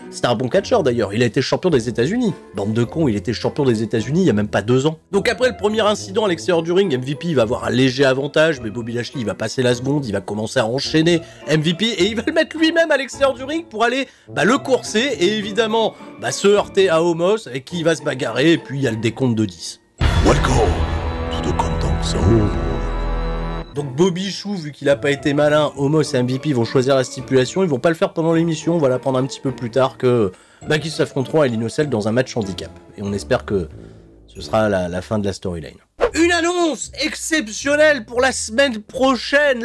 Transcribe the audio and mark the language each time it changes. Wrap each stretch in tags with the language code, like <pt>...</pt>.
<fr>C'était un bon catcheur d'ailleurs, il a été champion des États-Unis. Bande de cons, il était champion des États-Unis il y a même pas 2 ans. Donc après le premier incident à l'extérieur du ring, MVP il va avoir un léger avantage, mais Bobby Lashley il va passer la seconde, il va commencer à enchaîner MVP et il va le mettre lui-même à l'extérieur du ring pour aller le courser et évidemment se heurter à Omos avec qui il va se bagarrer, et puis il y a le décompte de 10.</fr> <en>Welcome to the Countdown Zone.</en> <fr>Donc Bobby Chou, vu qu'il a pas été malin, Omos et MVP vont choisir la stipulation, ils vont pas le faire pendant l'émission, on va l'apprendre un petit peu plus tard que qu'ils s'affronteront à Hell in a Cell dans un match handicap. Et on espère que ce sera la fin de la storyline. Une annonce exceptionnelle pour la semaine prochaine.</fr>